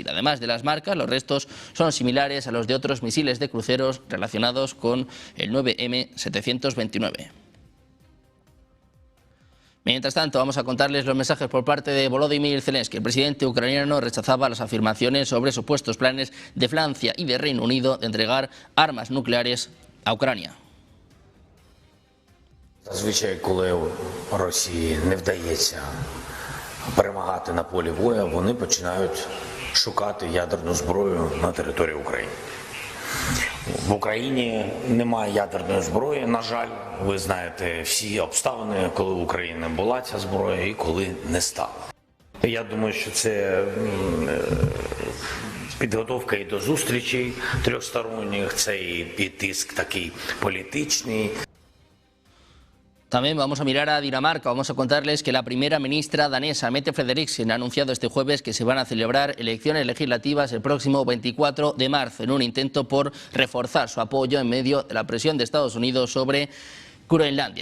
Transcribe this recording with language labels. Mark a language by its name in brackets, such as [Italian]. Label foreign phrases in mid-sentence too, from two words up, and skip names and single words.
[Spanish] Además de las marcas, los restos son similares a los de otros misiles de cruceros relacionados con el 9M729. Mientras tanto, vamos a contarles los mensajes por parte de Volodymyr Zelensky. El presidente ucraniano rechazaba las afirmaciones sobre supuestos planes de Francia y de Reino Unido de entregar armas nucleares a Ucrania. [Ukrainian] Зазвичай, коли Росії не вдається перемагати на полі бою, вони починають шукати ядерну зброю на території України. В Україні немає ядерної зброї, на жаль. Ви знаєте всі обставини, коли в Україні була ця зброя і коли не стала. Я думаю, що це підготовка і до зустрічей трьохсторонніх, це і тиск такий політичний. [Spanish] También vamos a mirar a Dinamarca. Vamos a contarles que la primera ministra danesa, Mette Frederiksen, ha anunciado este jueves que se van a celebrar elecciones legislativas el próximo 24 de marzo, en un intento por reforzar su apoyo en medio de la presión de Estados Unidos sobre Groenlandia.